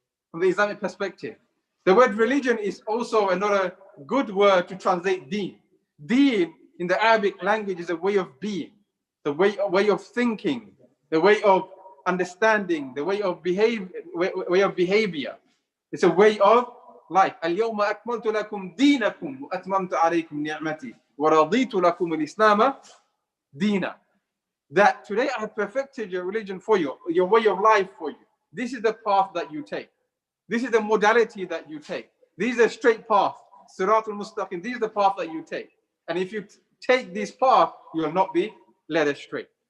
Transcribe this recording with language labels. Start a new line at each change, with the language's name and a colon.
English: From the Islamic perspective, the word religion is also another good word to translate deen. Deen in the Arabic language is a way of being, the way of thinking, the way of understanding, the way of behavior. It's a way of life.
Arabic: اليوم أكملت لكم دينكم وأتممت عليكم نعمتي ورضيت لكم الإسلام دينا.
English: That today I have perfected your religion for you, your way of life for you. This is the path that you take. This is the modality that you take. This is a straight path. Sirat al-Mustaqim. This is the path that you take. And if you take this path, you will not be led astray.